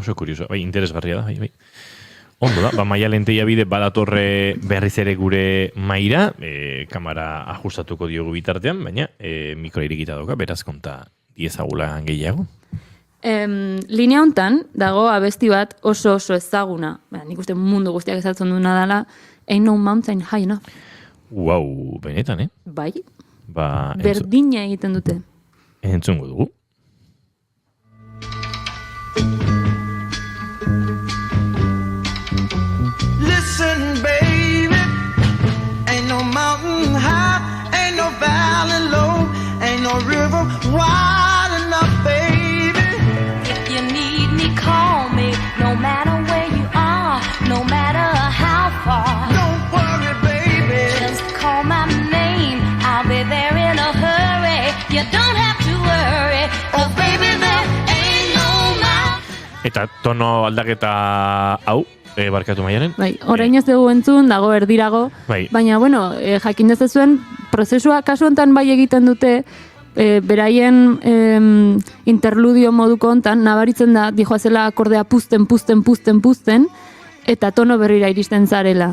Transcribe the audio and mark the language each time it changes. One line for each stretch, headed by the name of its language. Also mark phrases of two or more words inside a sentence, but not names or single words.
Basque: Oso kurioso, bai, interesgarria da, bai. Ondo da, Maialen Teiabide badatorre berriz ere gure maira, kamera ajustatuko diogu bitartean, baina mikro irekita dauka, beraz konta diezagula gehiago. Linea hontan dago abesti bat oso ezaguna, nik uste mundu guztiak ezatzen duena dela, Ain't No Mountain High Enough. Wow, benetan, Bai, berdina egiten dute. Entzungo dugu.
English: Listen, baby, ain't no mountain high, ain't no valley low, ain't no river wide enough, baby. If you need me, call me, no matter where you are, no matter how far. Don't worry, baby. Just call my name, I'll be there in a hurry. You don't have to worry, 'cause baby, there ain't no mountain.
Basque: Eta tono aldaketa hau, barkatu Maialen. Bai, orain ez dugu entzun, dago erdirago, baina, bueno, jakin dezazuen, prozesua kasu honetan bai egiten dute, beraien interludio moduko hontan, nabaritzen da, dijoazela akordea puzten, eta tono berrira iristen zarela.